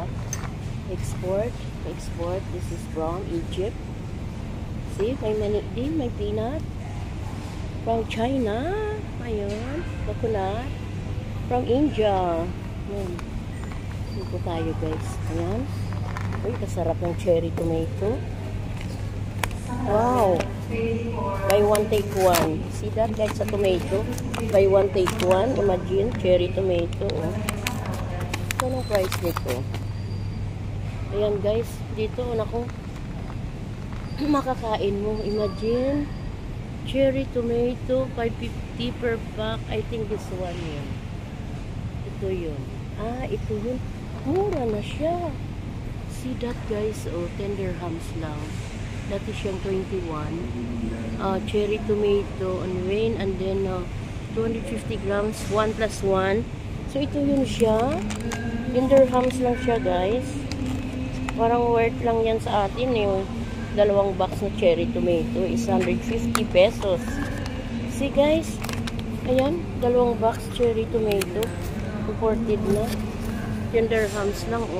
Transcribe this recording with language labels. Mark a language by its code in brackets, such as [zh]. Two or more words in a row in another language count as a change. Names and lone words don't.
[en] Export. This is from Egypt. [tl] See, may mani din, may peanut. [en] From China. Ayan, coconut. From India. [tl] Ayan. Dito tayo guys. Ayan. Uy, kasarap ng [en] cherry tomato. Wow. Buy one take one. See that guys sa tomato? Buy one take one. Imagine, cherry tomato. Oh. [tl] Ito ang price nito. Ayan guys, dito naku makakain mo. [en] Imagine, cherry tomato 550 per pack. I think this one yun. [tl] Ito yun. Ah, ito yun. Mura na siya. [en] See that guys? Oh, 10 dirhams lang. That is yung 21. Cherry tomato on rain and then 250 grams, 1 plus 1. [tl] So ito yun siya. 10 dirhams lang siya guys. Parang worth lang yan sa atin yung dalawang box na [en] cherry tomato is 150 pesos. See guys? [tl] Ayan, dalawang box [en] cherry tomato. [tl] Imported na. 10 dirhams lang oh.